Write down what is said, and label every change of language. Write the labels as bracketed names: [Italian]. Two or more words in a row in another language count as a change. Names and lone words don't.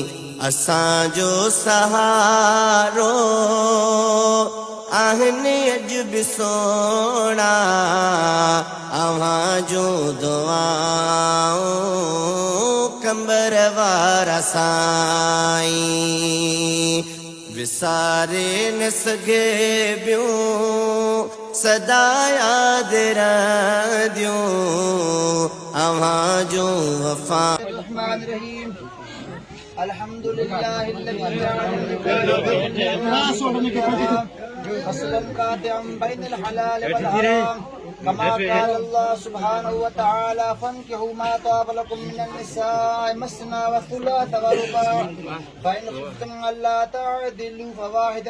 [Sindhi] असांजो सहारो आहिनि अॼु बि सोणा अव्हां जूं दुआऊं कंबर वारा साईं। विसारे न सघे ॿियूं सदा यादि रहंदियूं अव्हां जूं वफ़ा। [Arabic] فصلا قاطعا بين الحلال والحرام كما قال الله سبحانه وتعالى فانكحوا ما طاب لكم من النساء مثنى وثلاث ورباع فإن خفتم ألا تعدلوا فواحدة.